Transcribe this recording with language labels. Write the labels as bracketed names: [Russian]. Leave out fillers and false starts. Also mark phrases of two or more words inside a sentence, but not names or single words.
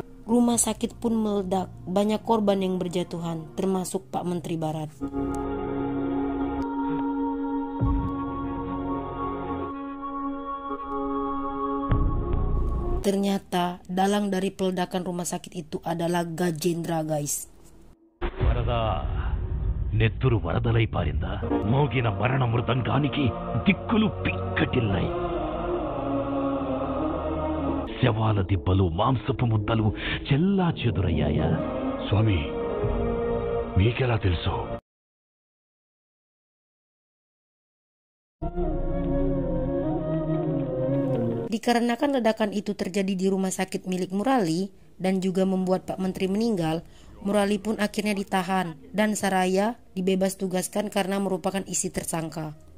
[Indonesian] Rumah sakit pun meledak, banyak korban yang berjatuhan, termasuk Pak Menteri Barat. Ternyata dalang dari peledakan rumah sakit itu adalah Gajendra, guys. [Telugu] నెత్తురు వరదలై పారిందా మోగిన మరణ మృదంగానికి దిక్కులు పిక్కటిల్లై శవాల దిబ్బలు మాంసపు ముద్దలు చెల్లా చెదురయ్యాయా స్వామి మీకెలా తెలుసు? [Indonesian] Dikarenakan ledakan itu terjadi di rumah sakit milik Murali dan juga membuat Pak Menteri meninggal, Murali pun akhirnya ditahan dan Saraya dibebas tugaskan karena merupakan isi tersangka.